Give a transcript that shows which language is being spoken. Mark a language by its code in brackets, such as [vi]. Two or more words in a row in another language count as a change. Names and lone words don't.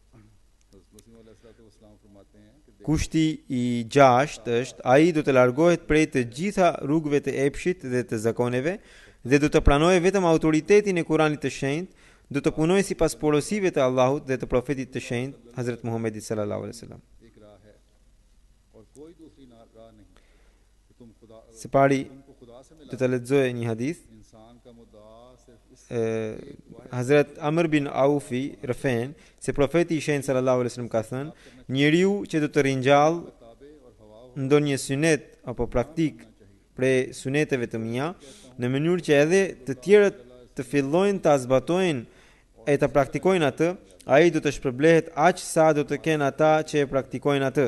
[sq] Kushti i 6 është ai do të largohet prej të gjitha rrugëve të epshit dhe të zakoneve dhe do të pranojë vetëm autoritetin e Kuranit të shenjtë, do të punojë sipas porosive të Allahut dhe të profetit të shenjtë Hazrat Muhammedit [ar] صلى الله عليه وسلم. [sq] Se pari do ta lexoj një hadith. [ur] انسان کا مدعا صرف اس [sq] Hazrat Amr bin Aufi rëfen se profeti i shenjtë [ar] صلى الله عليه وسلم [sq] ka thënë, njeriu që do të ringjall ndonjë sunet apo praktik prej suneteve të mia në mënyrë që edhe të tjerët të fillojnë ta zbatojnë e të praktikojnë atë, ai do të shpërblehet aq sa do të kenë ata që e praktikojnë atë.